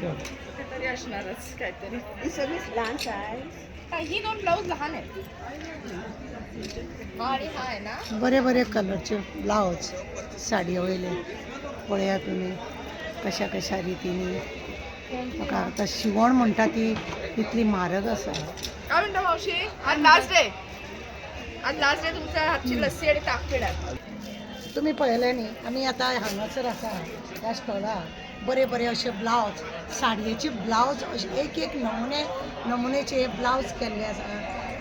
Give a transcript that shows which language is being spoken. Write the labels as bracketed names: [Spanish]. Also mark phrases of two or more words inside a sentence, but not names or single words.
[Marathi] कुठेतरी असणारच काहीतरी. ही सगळी लहान आहे. ही 2 ब्लाऊज लहान आहेत. हा आणि हा आहे ना. [Konkani] बरे बरे कलरचे ब्लाउज साडी वयले पळया तुम्ही कशा कशा रितीने. बघा आता शिवण म्हणटा ती इतली म्हारग आसा. [Marathi] काय म्हणता मावशी, आज [English] last day. [Marathi] आज [English] last day [Marathi] तुमच्या हातची लस्सी आणि ताकपेडा. [Konkani] तुम्ही पळयले न्ही. आमी आतां हांगासर आसा ह्या स्टॉलार बरे बरे अशे ब्लाउज साडयेचे ब्लाउज अशे एक नमुनेचे ब्लाउज केल्ले आसा.